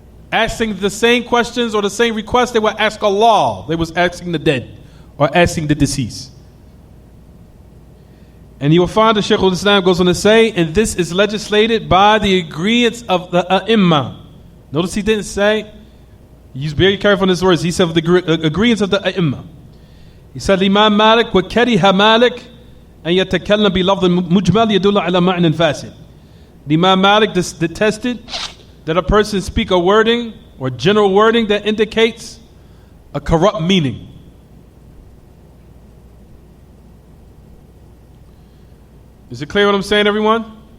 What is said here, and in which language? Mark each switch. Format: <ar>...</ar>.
<en>Asking the same questions or the same requests they would ask Allah, they was asking the dead or asking the deceased. And you will find that Shaykh al-Islam goes on to say, and this is legislated by the agreement of the A'imma. Notice he didn't say, he's very careful in his words, he said the agreement of the A'imma. He said, Imam Malik,</en> <ar>وَكَرِهَ Malik أن يتكلم بلفظ مجمل يدل على معنى فاسد.</ar> <en>Imam Malik detested that a person speak a wording or general wording that indicates a corrupt meaning. Is it clear what I'm saying, everyone?</en>